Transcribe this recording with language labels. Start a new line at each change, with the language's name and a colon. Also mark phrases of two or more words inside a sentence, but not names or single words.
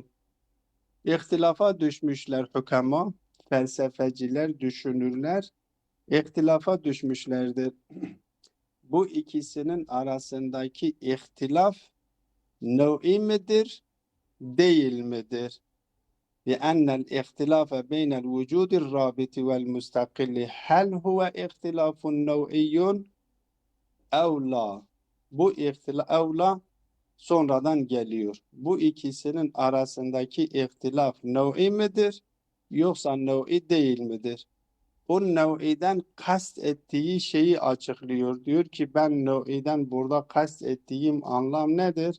Turkish: İhtilafa düşmüşler hükema, felsefeciler, düşünürler, ihtilafa düşmüşlerdir. Bu ikisinin arasındaki ihtilaf nev'i midir, değil midir?
Arabic: لأن الاختلاف بين الوجود الرابط والمستقل هل هو اختلاف نوعي أو لا?
Turkish: Bu ihtilaf sonradan geliyor. Bu ikisinin arasındaki ihtilaf nev'i midir yoksa nev'i değil midir? o nev'iden kast ettiği şeyi açıklıyor. Diyor ki ben nev'iden burada kast ettiğim anlam nedir?